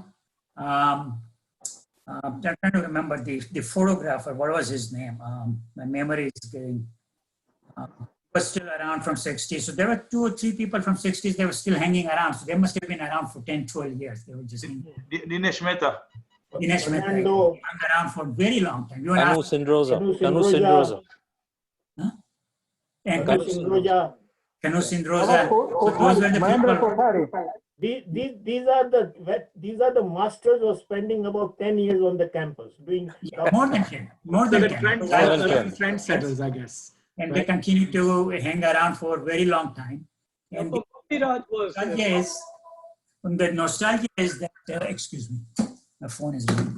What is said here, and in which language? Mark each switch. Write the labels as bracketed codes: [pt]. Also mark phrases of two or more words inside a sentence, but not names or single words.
[en] I'm trying to remember the photographer. What was his name? My memory is getting. Was still around from 60s. So there were 2 or 3 people from 60s. They were still hanging around. So they must have been around for 10, 12 years. They were just Dinesh Mehta. Dinesh Mehta hung around for a very long time. You Kanu Sindroza. Kanu Sindroza. And Kanu Sindroza. Kanu Sindroza. So those were the people. These are the masters who are spending about 10 years on the campus doing more than 10. More than 10. Trendsetters, I guess. And they continue to hang around for a very long time. And the nostalgia is that, excuse me, my phone is ringing.